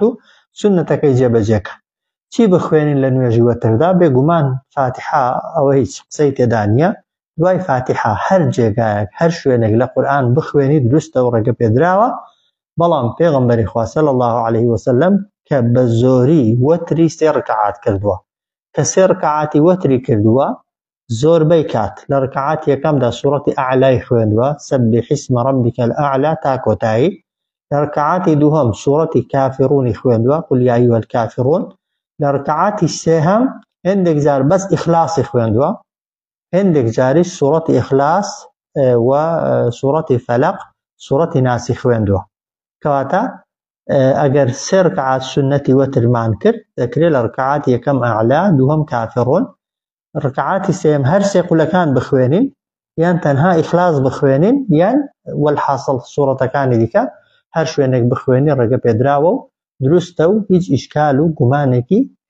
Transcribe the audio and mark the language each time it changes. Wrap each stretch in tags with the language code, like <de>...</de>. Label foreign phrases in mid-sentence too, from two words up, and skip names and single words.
<ckb>و سنەتەکەی جێبەجێکە چی بخوێنین لە نوێژی وەتردا بێگومان فاتحە ئەوە هیچ قسەی تێدا نییە دوای فاتحە هەر جێگایەک هەر شوێنێک لە قورئان بخوێنی دروستە و ڕێگە پێدراوە بەڵام پێغەمبەری خوا صلی</ckb> <ar>الله عليه وسلم</ar> <ckb>کە بە زۆری وەتری 3 ڕکعات کردووە کە 3 ڕکعاتی وەتری کردووە زۆربەی کات لە ڕکعات یەکەمدا سوورەتی ئەعلای خوێندووە سەبح</ckb> <ar>اسم ربک الأعلى</ar> <ckb>تا کۆتایی لە ڕکعاتی دووهەم سوورەتی کافرونی خوێندووە</ckb> <ar>قل یا ئەیها الکافرون</ar> <ckb>لە ڕکعاتی سێهەم هێندێک جار بەس ئیخلاسی خوێندووە هێندێک جاریش سوورەتی ئیخلاس و سوورەتی فەلەق سوورەتی ناسی خوێندووە کەواتە ئەگەر 3 ڕکعات سنەتی وەترمان کرد دەکرێت لە ڕکعاتی یەکەم ئەعلا دووهەم کافرون ڕکعاتی سێم هەر 3 قولەکان بخوێنین یان تەنها ئیخلاس بخوێنین یان والحاصل سوورەتەکانی دیکە هەر شوێنێک بخوێنی ڕێگە پێدراوە و دروستە و هیچ ئیشکال و گومانێکی</ckb>